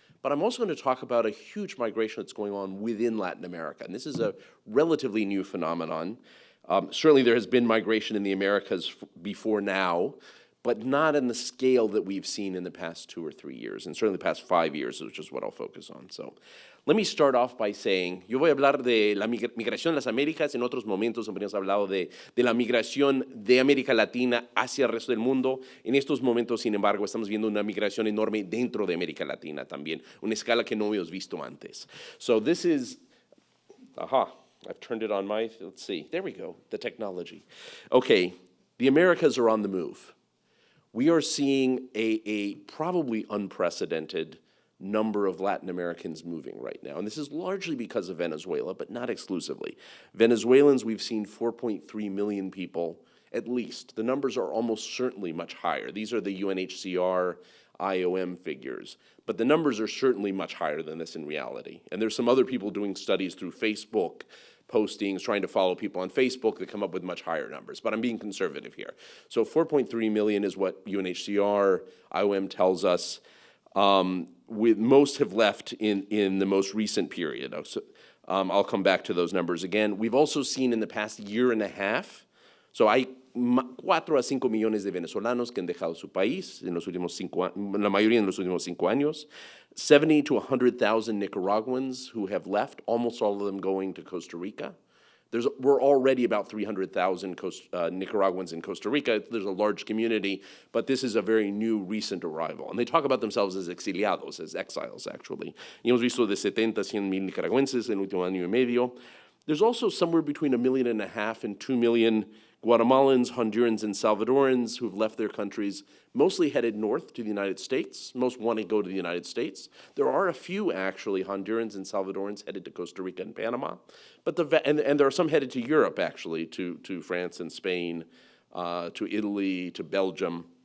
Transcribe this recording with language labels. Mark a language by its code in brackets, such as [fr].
[en] but I'm also going to talk about a huge migration that's going on within Latin America. And this is a relatively new phenomenon. Certainly there has been migration in the Americas before now, but not in the scale that we've seen in the past 2 or 3 years, and certainly the past 5 years, which is what I'll focus on. So let me start off by saying, [es] yo voy a hablar de la migración en las Américas. En otros momentos habríamos hablado de la migración de América Latina hacia el resto del mundo. En estos momentos, sin embargo, estamos viendo una migración enorme dentro de América Latina también, una escala que no habíamos visto antes. [en] So this is, I've turned it on my, let's see, there we go, the technology. Okay, the Americas are on the move. We are seeing a probably unprecedented number of Latin Americans moving right now. And this is largely because of Venezuela, but not exclusively. Venezuelans, we've seen 4.3 million people, at least. The numbers are almost certainly much higher. These are the UNHCR, IOM figures. But the numbers are certainly much higher than this in reality. And there's some other people doing studies through Facebook, postings, trying to follow people on Facebook that come up with much higher numbers, but I'm being conservative here. So 4.3 million is what UNHCR, IOM tells us. Most have left in the most recent period. So, I'll come back to those numbers again. We've also seen in the past year and a half, so [es] hay 4 a 5 millones de venezolanos que han dejado su país en los últimos 5 años, la mayoría en los últimos 5 años. [en] 70 to 100,000 Nicaraguans who have left, almost all of them going to Costa Rica. We're already about 300,000 Nicaraguans in Costa Rica. There's a large community, but this is a very new, recent arrival. And they talk about themselves as exiliados, as exiles, actually. [es] Y hemos visto de 70 a 100 mil nicaragüenses en el último año y medio. [en] There's also somewhere between 1.5 million and 2 million Guatemalans, Hondurans, and Salvadorans who've left their countries, mostly headed north to the United States. Most want to go to the United States. There are a few, actually, Hondurans and Salvadorans headed to Costa Rica and Panama. But and there are some headed to Europe, actually, to France and Spain, to Italy, to Belgium.